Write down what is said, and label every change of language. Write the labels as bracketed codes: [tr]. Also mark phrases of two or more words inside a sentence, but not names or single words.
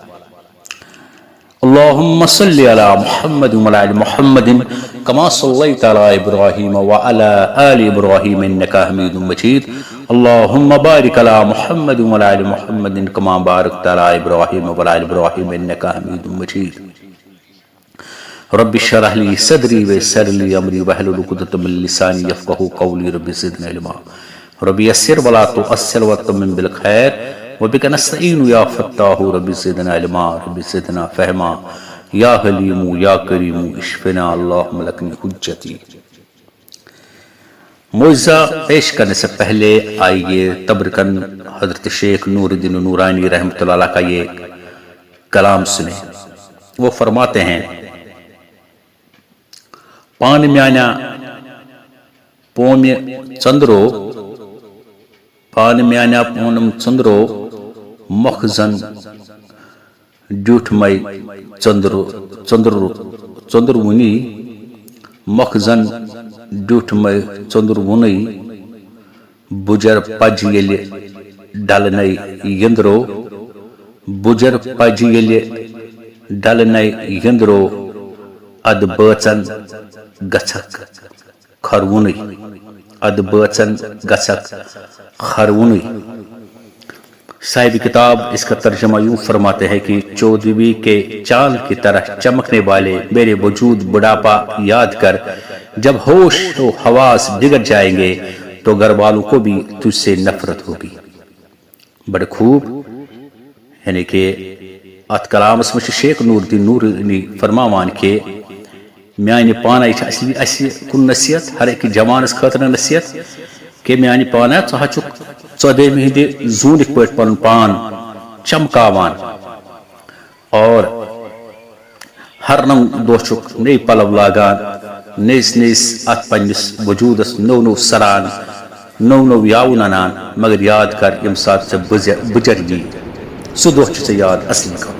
[ar] اللہم صلی علی محمد وعلی آل محمد کما صلیت علی ابراہیم وعلی آل ابراہیم انکا حمید مجید۔ اللہم بارک علی محمد وعلی آل محمد کما بارکت علی ابراہیم وعلی آل ابراہیم انکا حمید مجید۔ رب اشرح لی صدری ویسر لی امری واحلل عقدۃ من لسانی یفقہوا قولی۔ رب زدنی علما، رب یسر ولا تعسر وتمم بالخیر وبک نستعین یا فتاح۔ رب زدنا علما، رب زدنا فہما، یا حلیم یا کریم اشفنا اللہم لکنی حجتی۔ [ur] معجزہ پیش کرنے سے پہلے آئیے تبرکن حضرت شیخ نور الدین نورانی رحمۃ اللہ علیہ کا یہ کلام سنیں۔ وہ فرماتے ہیں، [ks] پان میانا پوم چندرو، پان میانا پونم چندرو مخزن ڈیوٹھ مئی چندر ونی مخزن ڈیوٹھ مئی چندر ونی بجر پج یل ڈل نئی یندرو، بجر پج یل ڈل نئی یندرو اد بچن گچھک خرونی، اد بچن گچھک خرونی۔ [ur] صاحب کتاب اس کا ترجمہ یوں فرماتے ہیں کہ چودھویں کے چاند کی طرح چمکنے والے میرے وجود بڑھاپا یاد کر جب ہوش و حواس بگڑ جائیں گے تو گھر والوں کو بھی تجھ سے نفرت ہوگی۔ بڑے خوب، یعنی کہ [ks] ات کلامس میں شیخ نور الدین نورانی فرماوان کہ میانہ پانہ یہ اسی کن نصیحت، ہر ایک جوانس خاطر نصیحت کہ میانہ پانہ ژٕ چھُکھ ژۄدہمہِ ہٕنٛدِ زوٗنٕکۍ پٲٹھۍ پنُن پان چمکاوان اور ہر نو دۄہ چھُکھ نٔے پلو لاگان، نٔیِس نٔیِس اتھ پننس وجوٗدس نو نو سران، نو نو یاوُن انان، مگر یاد کر ییٚمہِ ساتہٕ ژےٚ بٕجر یی سُہ دۄہ چھُ ژےٚ یاد اصلی کرُن۔